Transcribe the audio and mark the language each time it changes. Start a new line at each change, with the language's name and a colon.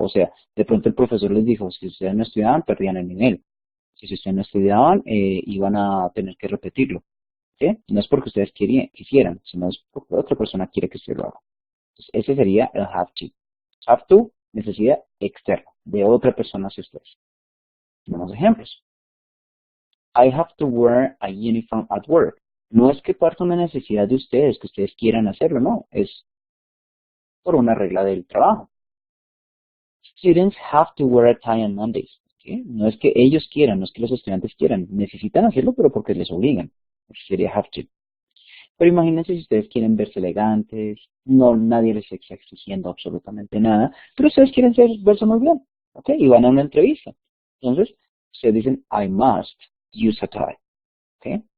Spanish: O sea, de pronto el profesor les dijo, si ustedes no estudiaban, perdían el nivel. Si ustedes no estudiaban, iban a tener que repetirlo. ¿Sí? No es porque ustedes quisieran, sino es porque otra persona quiere que usted lo haga. Entonces, ese sería el have to. Have to, necesidad externa, de otra hacia ustedes. Tenemos ejemplos.
English: I have to wear a uniform at work.
Spanish: No es que parta una necesidad de ustedes, que ustedes quieran hacerlo, no. Es por una regla del trabajo.
English: Students have to wear a tie on Mondays.
Spanish: ¿Sí? No es que ellos quieran, no es que los estudiantes quieran. Necesitan hacerlo, pero porque les obligan. Eso sería have to. Pero imagínense si ustedes quieren verse elegantes, no, nadie les está exigiendo absolutamente nada, pero ustedes quieren verse muy bien, ¿ok? Y van a una entrevista. Entonces, ustedes dicen,
English: I must use a tie, ¿ok?